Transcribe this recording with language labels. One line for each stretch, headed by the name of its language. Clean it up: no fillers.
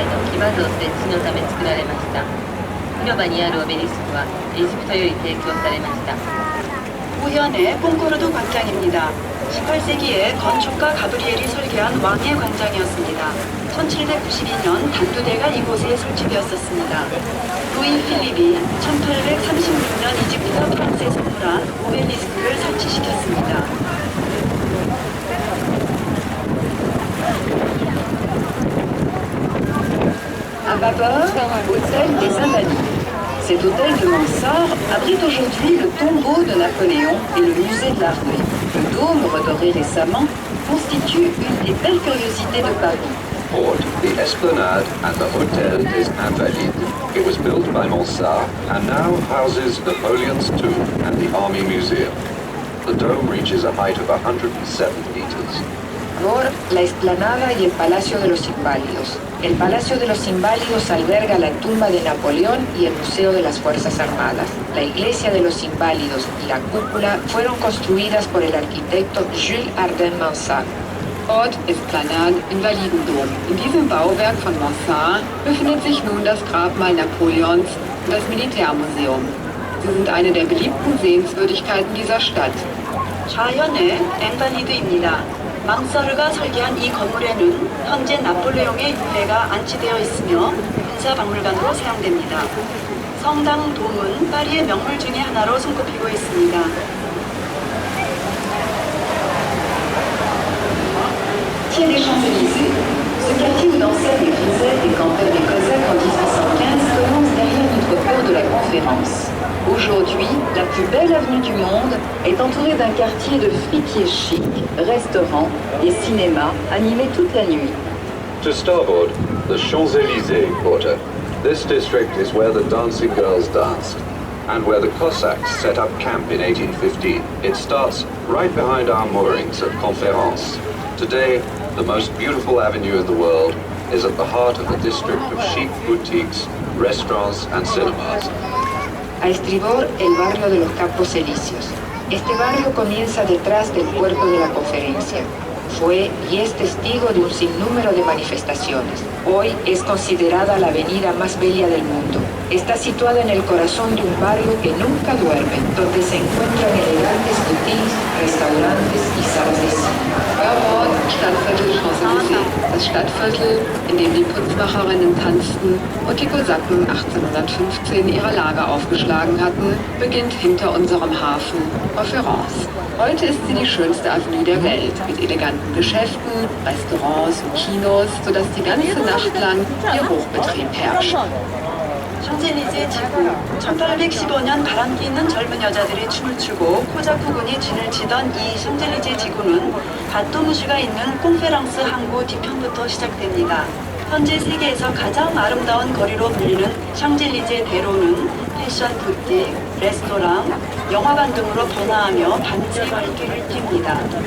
Japanese: 騎馬像として地のため作られました。広場にあるオベリスクはエジプトより提供されました。
Korean: 우현의 콩코르드 광장입니다. 18세기에 건축가 가브리엘이 설계한 왕의 광장이었습니다. 1792년 단두대가 이곳에 설치되었었습니다. 루이 필립이 1836년 이집트 프랑스에 선물한 오벨리스크를 설치시켰습니다.
French: À vapeur, hôtel des Invalides. Cet hôtel de Mansart abrite aujourd'hui le tombeau de Napoléon et le musée de l'armée. Le dôme, redoré récemment, constitue une des belles curiosités de Paris.
English: Board, the Esplanade and the Hôtel des Invalides. It was built by Mansart and now houses Napoleon's tomb and the Army Museum. The dome reaches a height of 107 meters.
Spanish: Por la explanada y el Palacio de los Inválidos. El Palacio de los Inválidos alberga la tumba de Napoleón y el Museo de las Fuerzas Armadas. La Iglesia de los Inválidos y la cúpula fueron construidas por el arquitecto Jules Arden Mansart.
German: Ort Esplanade Invalidendom. In diesem Bauwerk von Mansart befindet sich nun das Grabmal Napoleons und das Militärmuseum. Sie sind eine der beliebten Sehenswürdigkeiten dieser Stadt.
Korean: 좌현의 엠바니드입니다. 망서르가 설계한 이 건물에는 현재 나폴레옹의 유해가 안치되어 있으며 군사박물관으로 사용됩니다. 성당 돔은 파리의 명물 중에 하나로 손꼽히고 있습니다.
French: Quai des Champs-Élysées, ce quartier où dansèrent les grisettes et campèrent les Cosaques en 1815 commence derrière notre cour de la Conférence. Aujourd'hui, la plus belle avenue du monde est entourée d'un quartier de fripiers chics, restaurants et cinémas animés toute la nuit.
English: To starboard, the Champs-Élysées quarter. This district is where the dancing girls danced and where the Cossacks set up camp in 1815. It starts right behind our moorings at Conférence. Today, the most beautiful avenue in the world is at the heart of the district of chic boutiques, restaurants and cinemas.
Spanish: A estribor, el barrio de los Campos Elíseos. Este barrio comienza detrás del puerto de la Conferencia. Fue y es testigo de un sinnúmero de manifestaciones. Hoy es considerada la avenida más bella del mundo. Está situada en el corazón de un barrio que nunca duerme, donde se encuentran elegantes boutiques, restaurantes y salas de cine.
German: Ort Stadtviertel Champs-Élysées. Das Stadtviertel, in dem die Putzmacherinnen tanzten und die Kosaken 1815 ihre Lager aufgeschlagen hatten, beginnt hinter unserem Hafen Conférence. Heute ist sie die schönste Avenue der Welt, mit eleganten Geschäften, Restaurants und Kinos, sodass die ganze Nacht lang ihr Hochbetrieb herrscht.
Korean: 샹젤리제 지구. 1815년 바람기 있는 젊은 여자들이 춤을 추고 코자쿠군이 진을 치던 이 샹젤리제 지구는 바토무슈가 있는 콩페랑스 항구 뒤편부터 시작됩니다. 현재 세계에서 가장 아름다운 거리로 불리는 샹젤리제 대로는 패션 부틱, 레스토랑, 영화관 등으로 번화하며 밤새 활기를 띱니다.